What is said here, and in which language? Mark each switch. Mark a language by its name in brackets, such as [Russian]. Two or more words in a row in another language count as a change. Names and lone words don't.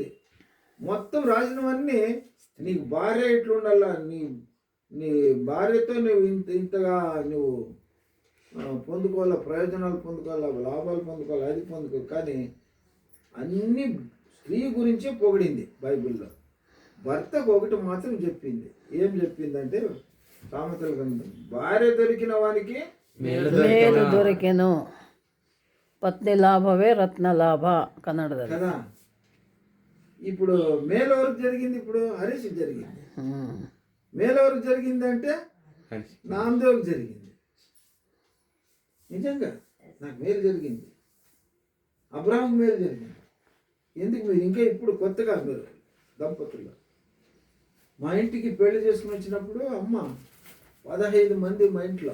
[Telugu] మొత్తం రాసినవన్నీ నీకు భార్య ఎట్లుండాలా, నీ భార్యతో నువ్వు ఇంతగా నువ్వు పొందుకోవాలా, ప్రయోజనాలు పొందుకోవాలా, లాభాలు పొందుకోవాలా, అది పొందుకో. కానీ అన్ని స్త్రీ గురించే పొగిడింది బైబిల్లో. భర్తకు ఒకటి మాత్రం చెప్పింది. ఏం చెప్పిందంటే సామెతల గ్రంథం, భార్య దొరికిన వానికి [Kannada] ಮೇಲು ದೊರಕೆನು ಪತ್ನಿ ಲಾಭವೇ ರತ್ನ ಲಾಭ ಕನ್ನಡದಲ್ಲಿ [Telugu] కదా. ఇప్పుడు మేలు ఎవరికి జరిగింది, ఇప్పుడు హరీష్ జరిగింది. మేలు ఎవరికి జరిగిందంటే నామదేవ్కి జరిగింది. నిజంగా నాకు మేలు జరిగింది, అబ్రాహాంకి మేలు జరిగింది. ఎందుకు మీరు ఇంకా ఇప్పుడు కొత్తగా మీరు దంపతులు మా ఇంటికి పెళ్లి చేసుకుని వచ్చినప్పుడు అమ్మ 15 మంది మా ఇంట్లో.